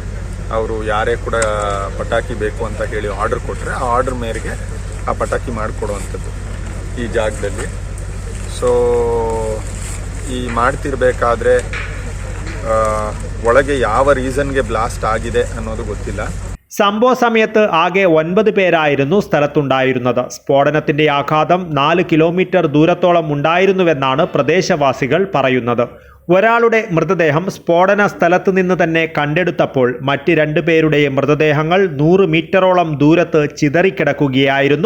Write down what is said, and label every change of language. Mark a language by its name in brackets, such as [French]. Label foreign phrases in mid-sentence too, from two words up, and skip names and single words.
[Kannada] ಅವರು ಯಾರೇ ಕೂಡ ಪಟಾಕಿ ಬೇಕು ಅಂತ ಹೇಳಿ ಆರ್ಡರ್ ಕೊಟ್ಟರೆ ಆ ಆರ್ಡರ್ ಮೇರೆಗೆ ಆ ಪಟಾಕಿ ಮಾಡಿಕೊಡುವಂಥದ್ದು ಈ ಜಾಗದಲ್ಲಿ. ಸೊ ಈ ಮಾಡ್ತಿರ್ಬೇಕಾದ್ರೆ ಒಳಗೆ ಯಾವ ರೀಸನ್ಗೆ ಬ್ಲಾಸ್ಟ್ ಆಗಿದೆ ಅನ್ನೋದು ಗೊತ್ತಿಲ್ಲ. [Malayalam] സംഭവ സമയത്ത് ആകെ 9 പേരായിരുന്നു സ്ഥലത്തുണ്ടായിരുന്നത്. സ്ഫോടനത്തിന്റെ ആഘാതം 4 കിലോമീറ്റർ ദൂരത്തോളം ഉണ്ടായിരുന്നുവെന്നാണ് പ്രദേശവാസികൾ പറയുന്നത്. ഒരാളുടെ മൃതദേഹം സ്ഫോടന സ്ഥലത്ത് നിന്ന് തന്നെ കണ്ടെടുത്തപ്പോൾ മറ്റ് 2 പേരുടെയും മൃതദേഹങ്ങൾ 100 മീറ്ററോളം ദൂരത്ത് ചിതറിക്കിടക്കുകയായിരുന്നു.